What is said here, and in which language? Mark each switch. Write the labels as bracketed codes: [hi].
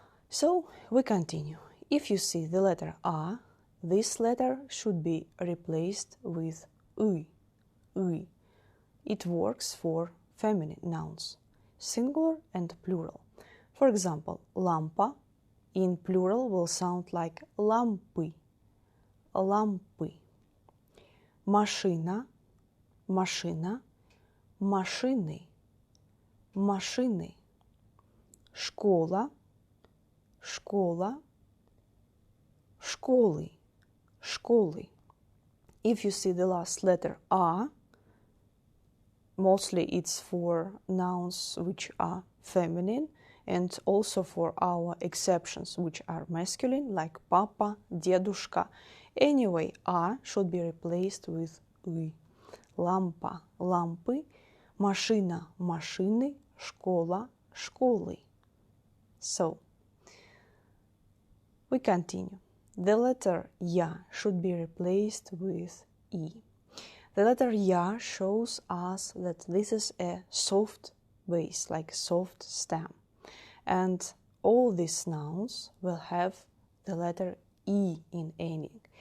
[en] So, we continue. If you see the letter A, this letter should be replaced with I. I. It works for feminine nouns, singular and plural. For example, [ru] лампа [en] in plural will sound like [ru] лампы, лампы. Машина, машина, машины, машины. Школа, школа, школы, школы. [en] If you see the last letter A, mostly it's for nouns which are feminine, and also for our exceptions which are masculine, like papa, [ru] дедушка. [en] Anyway, A should be replaced with I. [ru] Лампа, лампы, машина, машины, школа, школы. [en] So, we continue. The letter Ya should be replaced with I. The letter Ya shows us that this is a soft base, like soft stem. And all these nouns will have the letter I in ending.